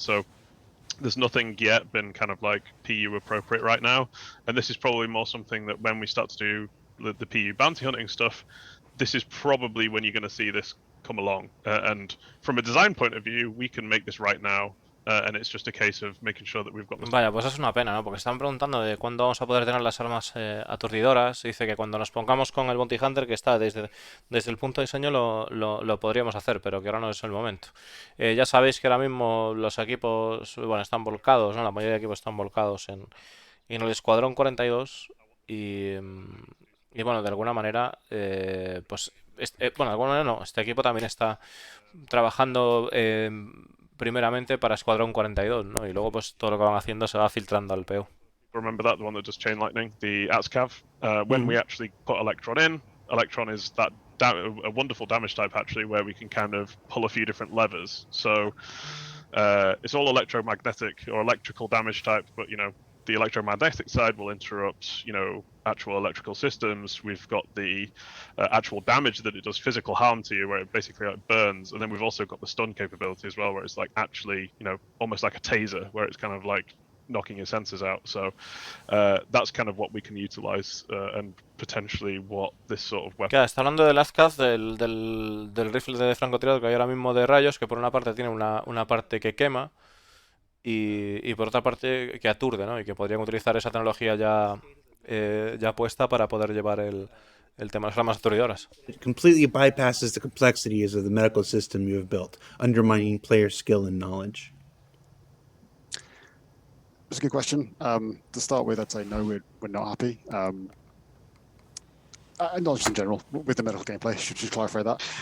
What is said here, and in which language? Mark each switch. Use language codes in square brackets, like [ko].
[en] So there's nothing yet been kind of like PU appropriate right now, and this is probably more something that when we start to do the PU bounty hunting stuff, this is probably when you're going to see this come along. And from a design point of view, we can make this right now, and it's just a case of making sure that we've got this. [es] Vaya, pues es una pena, ¿no? Porque están preguntando de cuándo vamos a poder tener las armas aturdidoras. Dice que cuando nos pongamos con el Bounty Hunter, que está desde el punto de diseño, lo podríamos hacer, pero que ahora no es el momento. Ya sabéis que ahora mismo los equipos, bueno, están volcados, ¿no? La mayoría de equipos están volcados en el Escuadrón 42 y bueno, de alguna manera, pues, bueno, de alguna manera no, este equipo también está trabajando primeramente para Escuadrón 42, ¿no? Y luego pues todo lo que van haciendo se va filtrando al PO. [en] Remember that, the one that does chain lightning, the ATSCAV. When we actually put Electron in, Electron is that a wonderful damage type actually, where we can kind of pull a few different levers. So it's all electromagnetic or electrical damage type, but you know, the electromagnetic side will interrupt, you know, actual electrical systems. We've got the actual damage that it does, physical harm to you, where it basically like burns, and then we've also got the stun capability as well, where it's like actually, you know, almost like a taser, where it's kind of like knocking your sensors out. So that's kind of what we can utilize and potentially what this sort of weapon. [es] Claro, está hablando del ASCAD, del rifle de francotirador que hay ahora mismo de rayos, que por una parte tiene una parte que quema y por otra parte que aturde, ¿no? Y que podrían utilizar esa tecnología ya puesta para poder llevar el tema de las armas aturdidoras. [en] It completely bypasses the complexities of the medical system you have built, undermining player skill and knowledge. That's a good question. To start with, I'd say no, we're not happy. Not just in general, with the medical gameplay, should just clarify that.